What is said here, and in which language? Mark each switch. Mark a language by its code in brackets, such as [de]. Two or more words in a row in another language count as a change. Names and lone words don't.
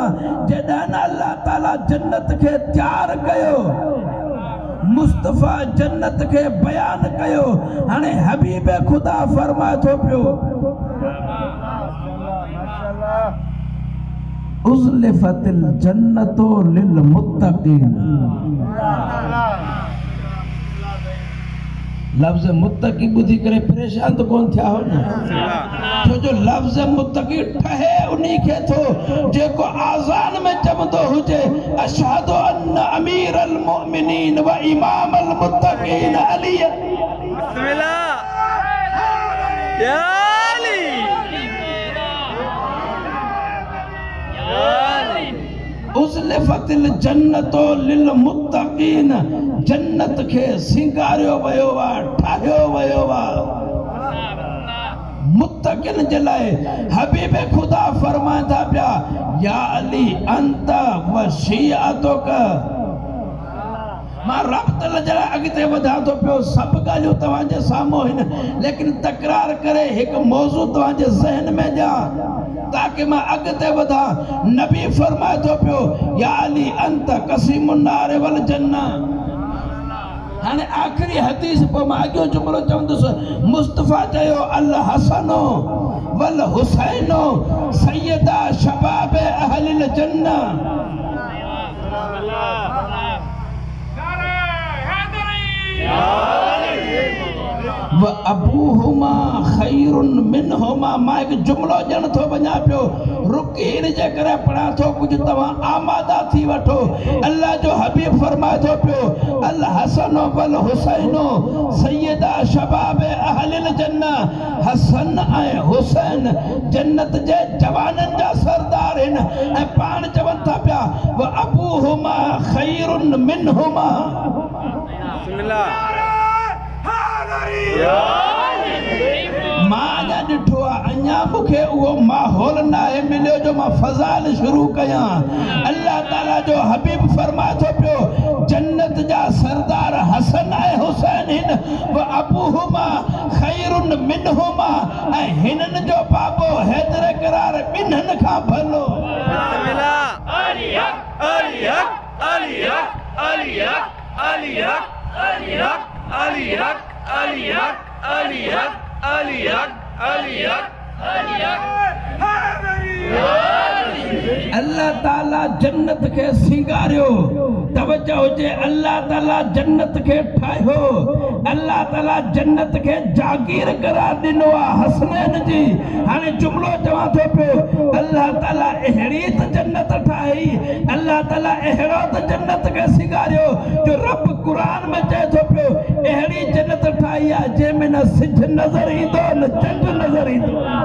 [sd] जॾहिं अल्लाह ताला जन्नत खे तयारु कयो, मुस्तफ़ा जन्नत खे बयानु कयो, हाणे हबीब ख़ुदा फरमाए थो पियो, [ar] أزلفت الجنة للمتقين. [sd] लफ्ज़ मुत्तक़ी ॿुधी करे परेशान तो कोन थिया हो न, छो जो लफ्ज़ मुत्तक़ी ठहे उन्हीं खे थो जेको आज़ान में चवंदो हुजे, [ar] أشهد أن أمير المؤمنين وإمام المتقين علي. بسم الله يا علي. أزلفت الجنة للمتقين, [sd] जन्नत खे सिंगारियो वियो आहे, ठाहियो वियो आहे मुत्तक़िन जे लाइ। हबीब ख़ुदा फरमाए था पिया, [ar] يا علي أنت وشيعتك. [sd] मां रब्त जे लाइ अॻिते वधां थो पियो, सभु ॻाल्हियूं तव्हांजे साम्हूं आहिनि, लेकिन तकरार करे हिकु मौज़ू तव्हांजे ज़हन में ॾियां ताकि मां अॻिते वधा। नबी फरमाए थो पियो, [ar] يا علي أنت قسيم النار والجنة. [sd] हाणे आख़िरी हदीस पोइ मां अॻियो जुमिलो चवंदुसि। मुस्तफ़ा चयो, [ar] الحسن والحسين سيدا شباب أهل الجنة. وأبوهما خير منهما. [sd] मां हिकु जुमिलो ॼण थो वञा पियो, रुक हिन जे करे पढ़ा थो, कुझु तव्हां आमादा थी वठो। अल्लाह जो हबीब फरमाए थो पियो, [ar] الحسن والحسين سيدا شباب أهل الجنة. [sd] हसन ऐं हुसैन जन्नत जे जवाननि जा सरदार आहिनि, ऐं पाण चवनि था पिया, [ar] وأبوهما خير منهما. [sd] मां अञा ॾिठो आहे, अञा मूंखे उहो माहौल न आहे मिलियो जो मां फ़ज़ाइल शुरू कयां। अल्लाह ताला जो हबीब फरमाए थो पियो, जन्नत जा सरदार हसन ऐं हुसैन आहिनि, [ar] وأبوهما خير منهما, [sd] ऐं हिननि जो बाबो हैदर करार ॿिन्हिनि खां भलो। [ar] علي حق علي حق علي حق علي حق علي حق علي حق علي حق علي حق علي حق علي حق علي حق علي حق. [sd] अल्लाह ताला जन्नत खे सिंगारियो, तवज्जो हुजे, अल्लाह ताला जन्नत खे ठाहियो, अल्लाह ताला जन्नत खे जागीर करार ॾिनो आहे हसनैन जी। हाणे जुमिलो चवां थो पियो, अल्लाह ताला अहिड़ी त जन्नत ठाही, अल्लाह ताला अहिड़ो त जन्नत खे सिंगारियो जो रब क़ुरान में चए थो पियो, अहिड़ी जन्नत ठाही आहे जंहिंमें न सिज नज़र ईंदो न चंड नज़र ईंदो।